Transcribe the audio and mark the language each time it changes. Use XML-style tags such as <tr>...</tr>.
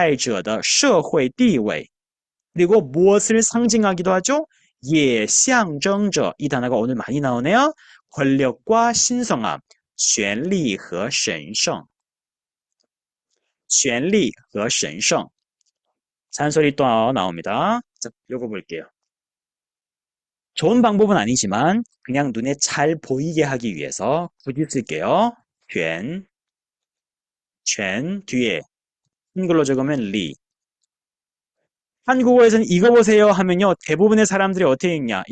<zh>这些物品不仅展示了佩戴者的社会地位</zh> <ko>그리고 무엇을 상징하기도 하죠?</ko> <zh>也象征着</zh> <ko>이 단어가 오늘 많이 나오네요. 권력과 신성함,</ko> <zh>权力和神圣, 权力和神圣.</zh> <ko>잔소리 또 나옵니다. 자, 읽어볼게요. 좋은 방법은 아니지만 그냥 눈에 잘 보이게 하기 위해서 굳이 쓸게요. 权, 权 뒤에 한글로 적으면 리. 한국어에서는 이거 보세요 하면요. 대부분의 사람들이 어떻게 읽냐?</ko>